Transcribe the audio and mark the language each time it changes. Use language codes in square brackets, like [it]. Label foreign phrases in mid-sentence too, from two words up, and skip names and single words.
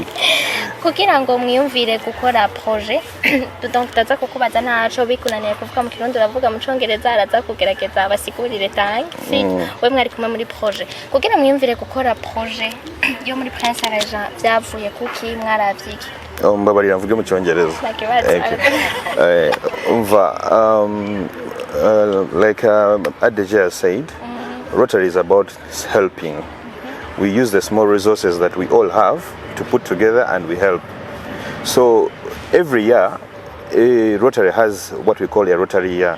[rn] kugira ngo mwiyumvire gukora projet. Donc tutaza kukubaza ntaco bikunaniye kuvuga mu Kirundi uravuga mu Cyongereza araza kugerageza abasigurire tanki we mwari kumwe muri projet. Kugira mwiyumvire gukora projet yo muri Prince Regent byavuye kuki mwaravyiki? Mbabarira mvuge mu Cyongereza. [en] Like Adeja said, Rotary is about helping. We use the small resources that we all have to put together and we help. So every year, Rotary has what we call a Rotary year.